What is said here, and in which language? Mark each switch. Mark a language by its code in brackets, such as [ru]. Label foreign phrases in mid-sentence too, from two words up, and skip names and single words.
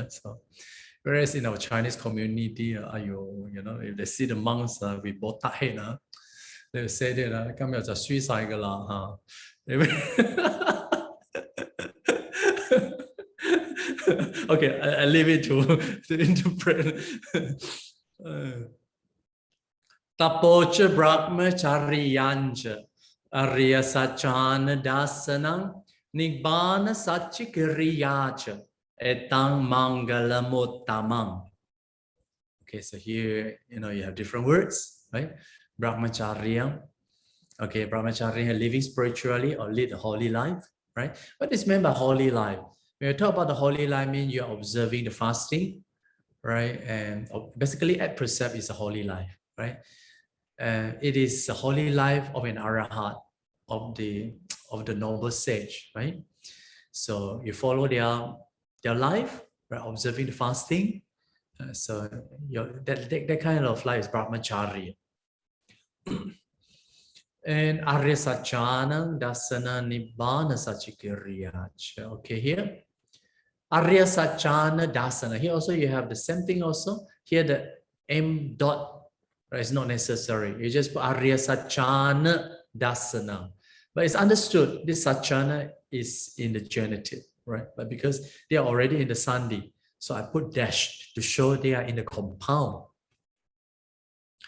[en] So, whereas in our Chinese community, if they see the monks with botak head, they will say that come here to suicide lah. Okay, I leave it to interpret. [pi] Tapocha Brahmacharyancha Arya Sachana Dasanam Nibbana Satchikiriyacha Etang Mangala suttaṃ. [en] Okay, so here you have different words, right? Brahmacharya. Okay, Brahmacharya, living spiritually or lead a holy life, right? What is meant by holy life? When you talk about the holy life, means you're observing the fasting, right? And basically, at precept is a holy life, right? It is a holy life of an arahat, of the noble sage, right? So you follow their life, right? Observing the fasting. So that kind of life is Brahmacharya. And [pi] Arya Sachana Dasana Nibbana Satchikiriyacha. [en] Okay, here. [pi] Arya Sachana Dasana. [en] Here also you have the same thing also. Here the M dot, right, is not necessary. You just put [pi] Arya Sachana Dasana. [en] But it's understood this Sachana is in the genitive, right? But because they are already in the sandhi, so I put dash to show they are in the compound.